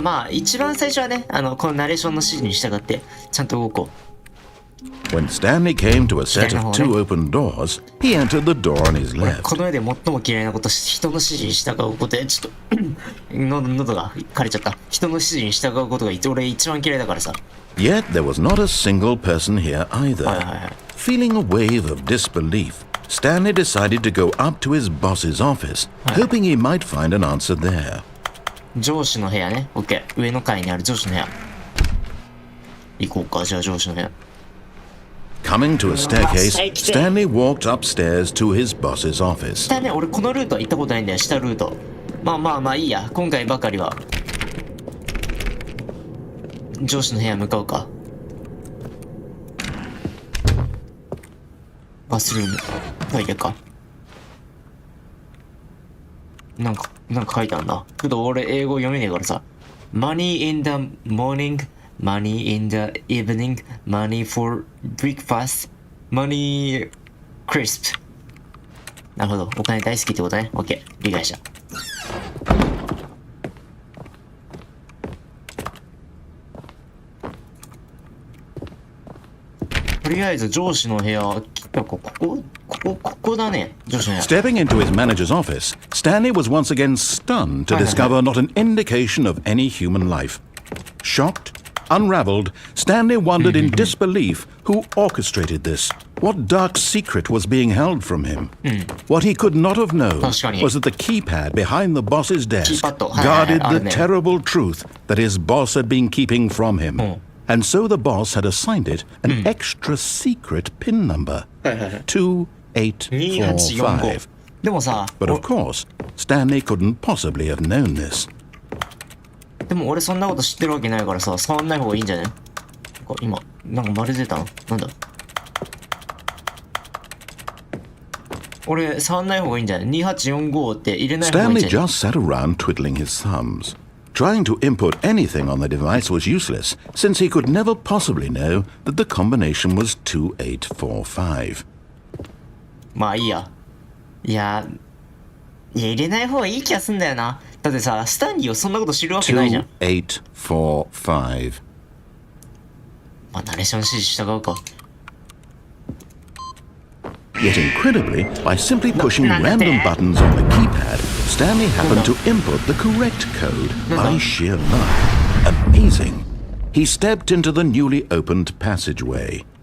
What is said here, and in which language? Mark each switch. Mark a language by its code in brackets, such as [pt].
[ja] 一番最初はねこのナレーションの指示に従ってちゃんと動こう。 [en] When Stanley came to a set of two open doors, he entered the door on his left. [ja] この世で最も嫌いなこと、人の指示に従うことで、ちょっと喉が枯れちゃった。人の指示に従うことが俺一番嫌いだからさ。 [en] Yet there was not a single person here either. Feeling a wave of disbelief, Stanley decided to go up to his boss's office, hoping he might find an answer there. [ja] 上司の部屋ね。OK。上の階にある上司の部屋。行こうか、じゃあ上司の部屋。 [en] Coming to a staircase, Stanley walked upstairs to his boss's office. [ja] 下ね、俺このルートは行ったことないんだよ、下ルート。いいや、今回ばかりは上司の部屋向かうか。バスルームトイレか。なんか書いてあるな。けど俺英語読めねえからさ。 [en] Money in the morning, money in the evening, money for breakfast, money crisp。 [ja] なるほど。お金大好きってことね。 OK。 理解した。とりあえず上司の部屋、ここだね。上司の部屋。 [en] Stepping into his manager's office, Stanley was once again stunned to discover not an indication of any human life. Shocked, unraveled, Stanley wondered in disbelief who orchestrated this. What dark secret was being held from him? What he could not have known was that the keypad behind the boss's desk guarded the terrible truth that his boss had been keeping from him. And so the boss had assigned it an extra secret PIN number, 2845. But of course, Stanley couldn't possibly have known this. [ja] でも俺そんなこと知ってるわけないからさ、触んない方がいいんじゃね？今、なんか丸出たの？なんだ？俺、触んない方がいいんじゃない？2845 って入れない方がいいんじゃない？ [en] Stanley just sat around twiddling his thumbs. Trying to input anything on the device was useless, since he could never possibly know that the combination was 2845. [ja] まあいいや。いや、入れない方がいい気がすんだよな。だってさ、スタンリーはそんなこと知るわけないじゃん。 2845. まあ、ナレーション指示従うか。 [en] Yet incredibly, by simply pushing random buttons on the keypad, Stanley happened to input the correct code by sheer luck. Amazing. He stepped into the newly opened passageway.